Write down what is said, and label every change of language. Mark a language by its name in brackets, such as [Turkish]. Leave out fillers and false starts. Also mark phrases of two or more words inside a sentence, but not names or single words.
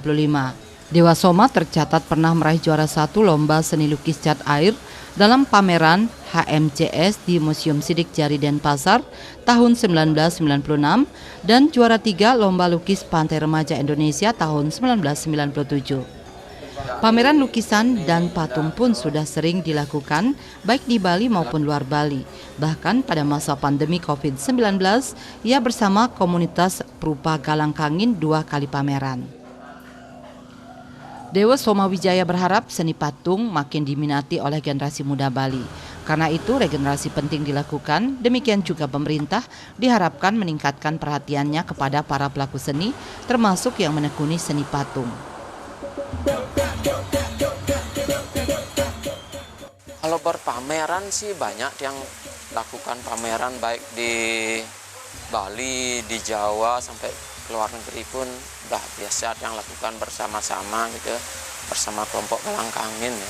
[Indonesian] Dewa Soma tercatat pernah meraih juara 1 lomba seni lukis cat air dalam pameran HMCS di Museum Sidik Jari Denpasar tahun 1996 dan juara 3 lomba lukis Pantai Remaja Indonesia tahun 1997. Pameran lukisan dan patung pun sudah sering dilakukan baik di Bali maupun luar Bali. Bahkan pada masa pandemi COVID-19, ia bersama komunitas Perupa Galang Kangin 2 kali pameran. Dewa Soma Wijaya berharap seni patung makin diminati oleh generasi muda Bali. Karena itu regenerasi penting dilakukan, demikian juga pemerintah diharapkan meningkatkan perhatiannya kepada para pelaku seni, termasuk yang menekuni seni patung. Kalau berpameran sih banyak yang lakukan pameran baik di Bali, di Jawa sampai ke luar negeri pun udah biasa yang lakukan bersama-sama gitu, bersama kelompok Galang Kangin ya.